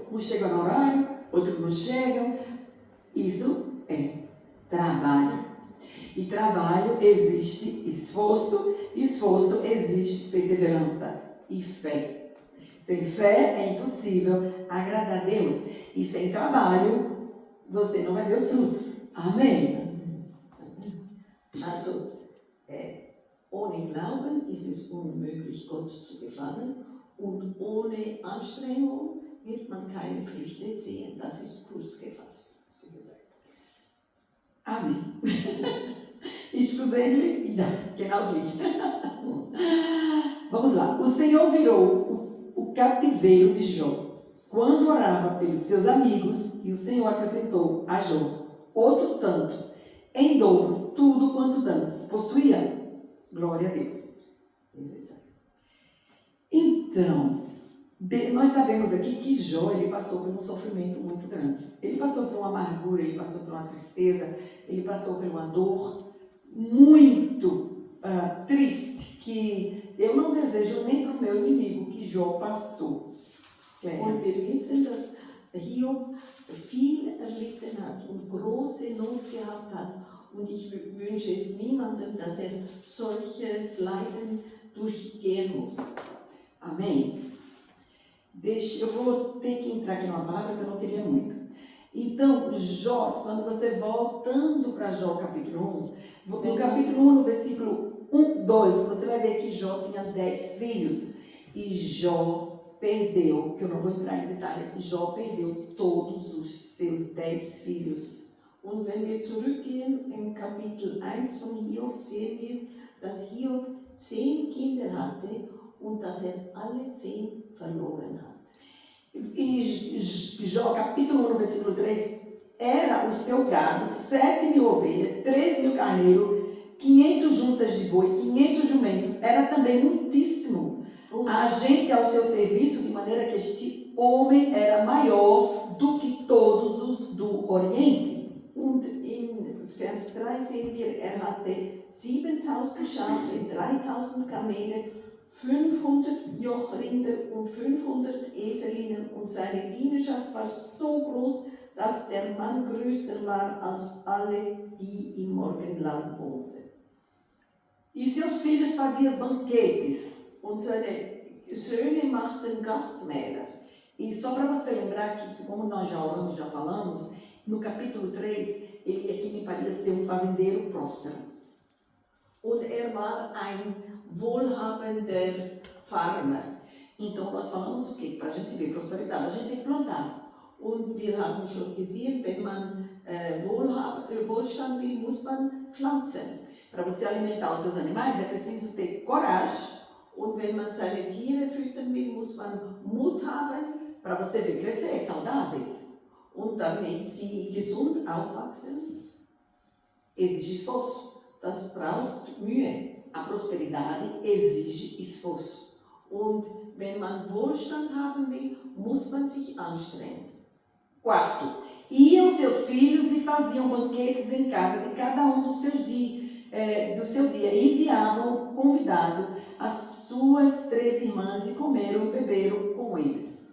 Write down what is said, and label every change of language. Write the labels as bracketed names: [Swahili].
[Portuguese] Uns chegam no horário, outros não chegam. Isso é trabalho. E trabalho existe esforço existe perseverança e fé. Sem fé é impossível agradar a Deus. E sem trabalho, você não vai ver os frutos. Amém? [German] Also, ohne Glauben ist es unmöglich, Gott zu gefallen, und ohne Anstrengung wird man keine Früchte sehen. Das ist kurz gefasst, was sie gesagt hat. [Portuguese] Amém. [German] Schlussendlich, ja, genau gleich. [Portuguese] Vamos lá. O Senhor virou o cativeiro de Jó quando orava pelos seus amigos, e o Senhor acrescentou a Jó outro tanto, em dobro, tudo quanto dantes possuía. Glória a Deus. Então, nós sabemos aqui que Jó, ele passou por um sofrimento muito grande. Ele passou por uma amargura, ele passou por uma tristeza, ele passou por uma dor muito triste, que eu não desejo nem para o meu inimigo que Jó passou. [German] Und wir wissen, dass Hiob viel erlitten hat und große Not gehabt hat. Und ich wünsche es niemandem, dass solches Leiden durchgehen muss. [Portuguese] Amém? Eu vou ter que entrar aqui numa palavra que eu não queria muito. Então, Jó, quando você voltando para Jó capítulo 1, no capítulo 1, no versículo 2, você vai ver que Jó tinha 10 filhos. E Jó perdeu, que eu não vou entrar em detalhes, Jó perdeu todos os seus 10 filhos. [German] Und wenn wir zurückgehen im Kapitel 1 von Hiob, sehen wir, dass Hiob 10 Kinder hatte und dass alle 10 verloren hat. [Portuguese] E Jó, capítulo 1, no versículo 3, era o seu gado 7.000 ovelhas, 3.000 carneiros, 500 juntas de boi, 500 jumentos. Era também muitíssimo. A gente ao seu serviço, de maneira que este homem era maior do que todos os do Oriente. [German] Und in Vers 3 sehen wir, hatte 7.000 Schafe, 3.000 Kamele, 500 Jochrinder und 500 Eselinnen, und seine Dienerschaft war so groß, dass der Mann größer war als alle, die im Morgenland wohnten. [Portuguese] E seus filhos faziam banquetes. [German] Und seine Söhne machten Gastmähler. [Portuguese] E só para você lembrar que, como nós já oramos, já falamos, no capítulo 3, ele aqui me parecia ser um fazendeiro próspero. [German] Und war ein wohlhabender Farmer. [Portuguese] Então nós falamos o quê? Para a gente ver prosperidade, a gente tem que plantar. [German] Und wir haben schon gesehen, wenn man Wohlstand will, muss man pflanzen. [Portuguese] Para você alimentar os seus animais é preciso ter coragem. [German] Und wenn man seine Tiere füttern will, muss man Mut haben. [Portuguese] Para você ver crescer, saudáveis. [German] Und damit sie gesund aufwachsen, [Portuguese] exige esforço. [German] Das braucht Mühe. [Portuguese] A prosperidade exige esforço. [German] Und wenn man Wohlstand haben will, muss man sich anstrengen. [Portuguese] Quarto, iam seus filhos e faziam banquetes em casa de cada um do seu dia e enviavam convidado as suas 3 irmãs e comeram e beberam com eles.